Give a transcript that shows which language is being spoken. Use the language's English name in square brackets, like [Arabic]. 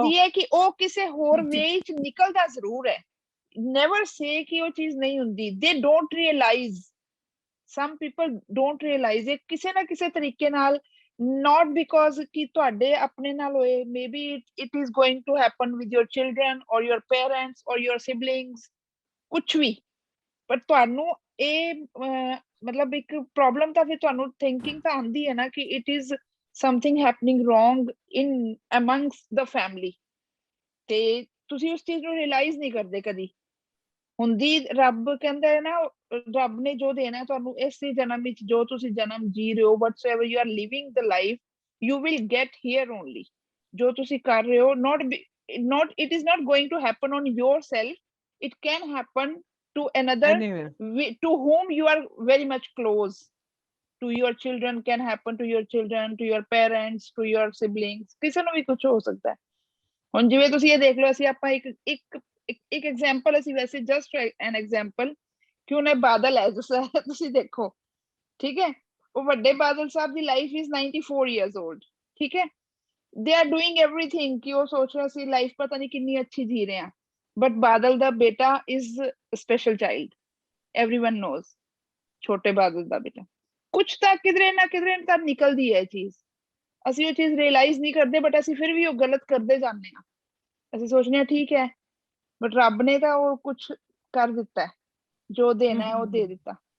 [Punjabi] ਹੁੰਦੀ ਹੈ ਕਿ ਉਹ ਕਿਸੇ ਹੋਰ ਵੇ ਚ ਨਿਕਲਦਾ ਜ਼ਰੂਰ ਹੈ, [English] never say [Punjabi] ਕਿ ਉਹ ਚੀਜ਼ ਨਹੀਂ ਹੁੰਦੀ, [English] they don't realize, some people don't realize [Punjabi] ਇਹ ਕਿਸੇ ਨਾ ਕਿਸੇ ਤਰੀਕੇ ਨਾਲ, [English] not because [Punjabi] ਕਿ ਤੁਹਾਡੇ ਆਪਣੇ ਨਾਲ ਹੋਏ, [English] maybe it is going to happen with your children or your parents or your siblings, [Punjabi] ਕੁਛ ਵੀ, ਪਰ ਤੁਹਾਨੂੰ ਇਹ ਮਤਲਬ ਇੱਕ ਪ੍ਰੋਬਲਮ ਤਾਂ ਫਿਰ ਤੁਹਾਨੂੰ ਥਿੰਕਿੰਗ ਤਾਂ ਆਉਂਦੀ ਹੈ ਨਾ ਕਿ [English] it is something happening wrong in amongst the family, [Punjabi] ਤੇ ਤੁਸੀਂ ਉਸ ਚੀਜ਼ ਨੂੰ ਰਿਅਲਾਈਜ਼ ਨਹੀਂ ਕਰਦੇ ਕਦੀ। ਹੁੰਦੀ ਰੱਬ ਕਹਿੰਦਾ ਹੈ ਨਾ, ਰੱਬ ਨੇ ਜੋ ਦੇਣਾ ਤੁਹਾਨੂੰ ਇਸ ਜਨਮ ਵਿੱਚ, ਜੋ ਤੁਸੀਂ ਜਨਮ ਜੀ ਰਹੇ ਹੋ, [English] whatsoever you are living the life you will get here only, [Punjabi] ਜੋ ਤੁਸੀਂ ਕਰ ਰਹੇ ਹੋ, [English] not it is not going to happen on yourself, it can happen to another Anyway, to whom you are very much close, to your children, can happen to your children, to your parents, to your siblings, [Punjabi] ਕਿਸੇ ਨੂੰ ਵੀ ਕੁਝ ਹੋ ਸਕਦਾ ਹੈ। ਹੁਣ ਜਿਵੇਂ ਤੁਸੀਂ ਇਹ ਦੇਖ ਲਓ, ਅਸੀਂ ਆਪਾਂ ਇੱਕ ਐਗਜ਼ਾਮਪਲ, ਅਸੀਂ ਵੈਸੇ [English] just an example, [Punjabi] ਕਿ ਉਹਨੇ ਬਾਦਲ ਹੈ ਤੁਸੀਂ ਦੇਖੋ, ਠੀਕ ਹੈ, ਉਹ ਵੱਡੇ ਬਾਦਲ ਸਾਹਿਬ ਦੀ [English] life is 94 years old, [Punjabi] ਠੀਕ ਹੈ, [English] they are doing everything, [Punjabi] ਕਿ ਉਹ ਸੋਚ ਰਿਹਾ ਸੀ ਲਾਈਫ ਪਤਾ ਨਹੀਂ ਕਿੰਨੀ ਅੱਛੀ ਜੀ ਰਹੇ ਆ, ਬਟ ਬਾਦਲ ਦਾ ਬੇਟਾ is special child, [English] everyone knows, [Punjabi] ਛੋਟੇ ਬਾਦਲ ਦਾ ਬੇਟਾ, ਕੁਛ ਤਾਂ ਕਿਧਰੇ ਨਾ ਕਿਧਰੇ ਤਾਂ ਨਿਕਲਦੀ ਹੈ ਇਹ ਚੀਜ਼, ਅਸੀਂ ਉਹ ਚੀਜ਼ ਰਿਅਲਾਈਜ਼ ਨਹੀਂ ਕਰਦੇ, ਬਟ ਅਸੀਂ ਫਿਰ ਵੀ ਉਹ ਗਲਤ ਕਰਦੇ ਜਾਂਦੇ ਹਾਂ, ਅਸੀਂ ਸੋਚਦੇ ਹਾਂ ਠੀਕ ਹੈ, ਬਟ ਰੱਬ ਨੇ ਤਾਂ ਉਹ ਕੁਛ ਕਰ ਦਿੱਤਾ ਹੈ, ਜੋ ਦੇਣਾ ਹੈ ਉਹ ਦੇ ਦਿੱਤਾ।